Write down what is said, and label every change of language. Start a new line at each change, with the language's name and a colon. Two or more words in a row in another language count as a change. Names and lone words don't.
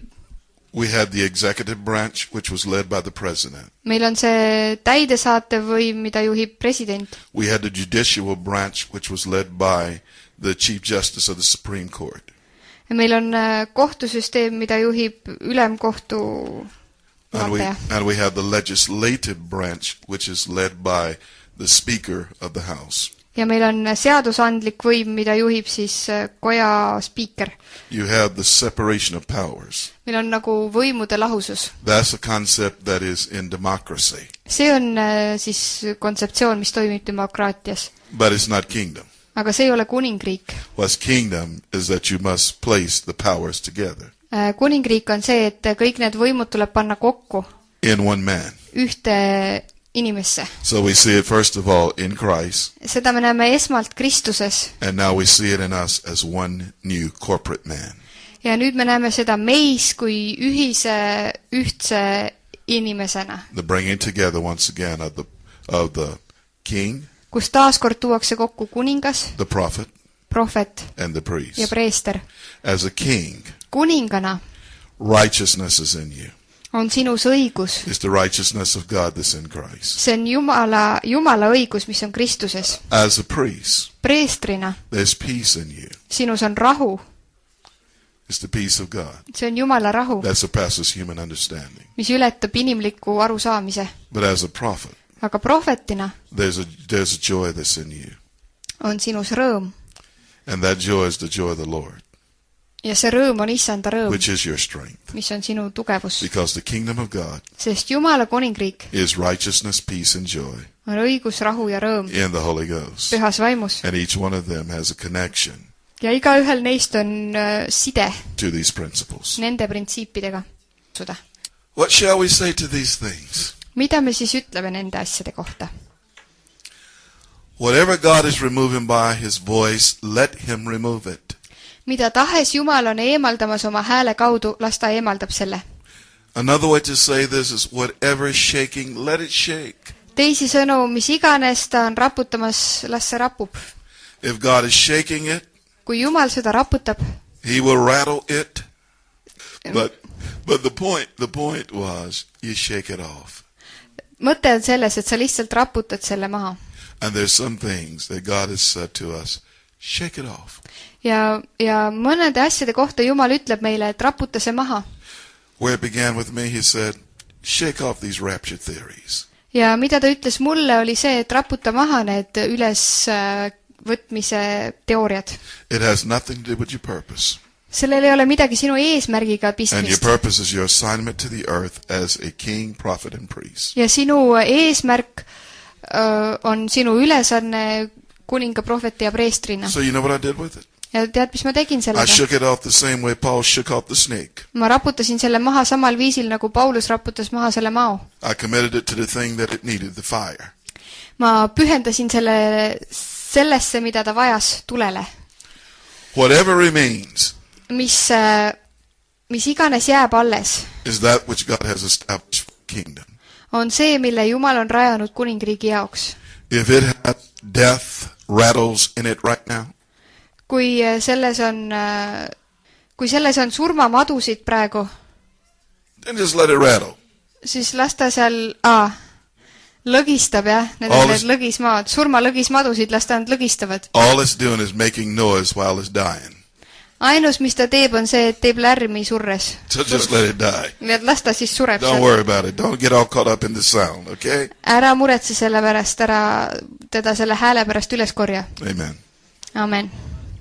English: We had the executive branch, which was led by the president.
Estonian: meil on see täidesaatev võim, mida juhib president.
English: We had the judicial branch, which was led by the Chief Justice of the Supreme Court.
Estonian: Ja meil on kohtusüsteem, mida juhib ülemkohtu juhataja.
English: And we have the legislative branch, which is led by the Speaker of the House.
Estonian: Ja meil on seadusandlik võim, mida juhib siis koja spiiker.
English: You have the separation of powers.
Estonian: Meil on nagu võimude lahusus.
English: That's a concept that is in democracy.
Estonian: See on siis kontseptsioon, mis toimib demokraatias.
English: But it's not kingdom.
Estonian: Aga see ei ole kuningriik.
English: What's kingdom is that you must place the powers together.
Estonian: Kuningriik on see, et kõik need võimud tuleb panna kokku
English: in one man.
Estonian: ühte inimesse.
English: So we see it first of all in Christ.
Estonian: Seda me näeme esmalt Kristuses.
English: And now we see it in us as one new corporate man.
Estonian: Ja nüüd me näeme seda meis kui ühtse inimesena.
English: The bringing together once again of the king,
Estonian: kus taaskord tuuakse kokku kuningas,
English: the prophet,
Estonian: prohvet
English: and the priest.
Estonian: Ja preester.
English: As a king,
Estonian: kuningana
English: righteousness is in you.
Estonian: On sinus õigus.
English: It's the righteousness of God that's in Christ.
Estonian: See on Jumala õigus, mis on Kristuses.
English: As a priest,
Estonian: preestrina,
English: there's peace in you.
Estonian: Sinus on rahu.
English: It's the peace of God.
Estonian: See on Jumala rahu.
English: That surpasses human understanding.
Estonian: Mis ületab inimliku arusaamise.
English: But as a prophet,
Estonian: aga prohvetina,
English: there's a joy that's in you.
Estonian: On sinus rõõm.
English: And that joy is the joy of the Lord,
Estonian: ja see rõõm on issanda rõõm,
English: which is your strength.
Estonian: mis on sinu tugevus.
English: Because the kingdom of God
Estonian: Sest Jumala kuningriik
English: is righteousness, peace, and joy
Estonian: on õigus, rahu ja rõõm
English: in the Holy Ghost.
Estonian: pühas vaimus.
English: And each one of them has a connection
Estonian: Ja igaühel neist on side
English: to these principles.
Estonian: nende printsiipidega.
English: What shall we say to these things?
Estonian: Mida me siis ütleme nende asjade kohta?
English: Whatever God is removing by his voice, let him remove it.
Estonian: Mida tahes Jumal on eemaldamas oma hääle kaudu, las ta eemaldab selle.
English: Another way to say this is whatever is shaking, let it shake.
Estonian: Teisisõnu, mis iganes ta on raputamas, las see rapub.
English: If God is shaking it,
Estonian: Kui Jumal seda raputab,
English: he will rattle it. But the point was, you shake it off.
Estonian: mõte on selles, et sa lihtsalt raputad selle maha.
English: And there's some things that God has said to us, shake it off.
Estonian: Ja mõnede asjade kohta Jumal ütleb meile, et raputa see maha.
English: Where it began with me, he said, shake off these rapture theories.
Estonian: Ja mida ta ütles mulle, oli see, et raputa maha need ülesvõtmise teooriad.
English: It has nothing to do with your purpose.
Estonian: Sellel ei ole midagi sinu eesmärgiga
English: And your
Estonian: pistmist.
English: purpose is your assignment to the earth as a king, prophet, and priest.
Estonian: Ja sinu eesmärk on sinu ülesanne kuninga, prohveti ja preestrina.
English: So you know what I did with it?
Estonian: Ja tead, mis ma tegin
English: I
Estonian: sellega?
English: shook it off the same way Paul shook off the snake.
Estonian: Ma raputasin selle maha samal viisil, nagu Paulus raputas maha selle mao.
English: I committed it to the thing that it needed, the fire.
Estonian: Ma pühendasin sellesse, mida ta vajas, tulele.
English: Whatever remains
Estonian: Mis iganes jääb alles,
English: is that which God has established for the kingdom.
Estonian: on see, mille Jumal on rajanud kuningriigi jaoks.
English: If it has death rattles in it right now,
Estonian: Kui selles on surmamadusid praegu,
English: then just let it rattle.
Estonian: siis las ta seal lõgistab, jah, need on need lõgismaad, surmalõgismadusid, las ta nad lõgistavad.
English: All it's doing is making noise while it's dying.
Estonian: Ainus, mis ta teeb, on see, et teeb lärmi surres.
English: So just let it die.
Estonian: Nii et las ta siis sureb
English: Don't
Estonian: seal.
English: worry about it. Don't get all caught up in the sound, okay?
Estonian: Ära muretse selle pärast, ära teda selle hääle pärast üles korja.
English: Amen.
Estonian: Amen.